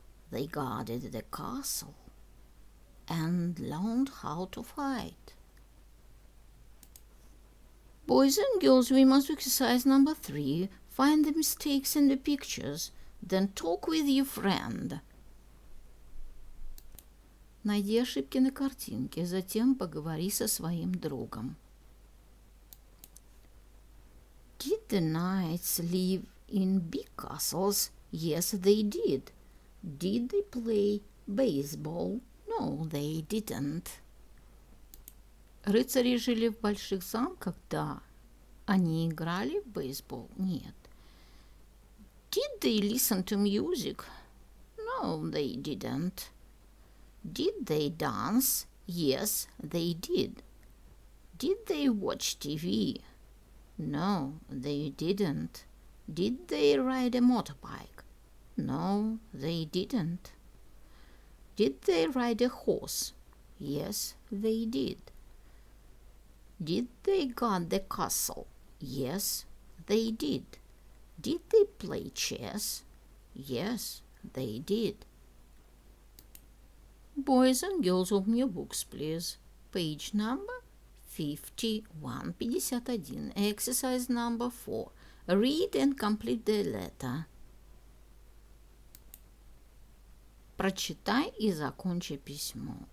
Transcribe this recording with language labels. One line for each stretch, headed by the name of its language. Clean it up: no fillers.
English: They guarded the castle and learned how to fight. Boys and girls, we must do exercise number 3. Find the mistakes in the pictures, then talk with your friend.
Russian: Найди ошибки на картинке, затем поговори со своим другом.
English: Did the knights live in big castles? Yes, they did. Did they play baseball? No, they didn't.
Russian: Рыцари жили в больших замках? Да. Они играли в бейсбол? Нет.
English: Did they listen to music? No, they didn't. Did they dance? Yes, they did. Did they watch TV? No, they didn't. Did they ride a motorbike? No, they didn't. Did they ride a horse? Yes, they did. Did they guard the castle? Yes, they did. Did they play chess? Yes, they did. Boys and girls, open your books, please. Page number 51. Exercise number 4. Read and complete the letter.
Russian: Прочитай и закончи письмо.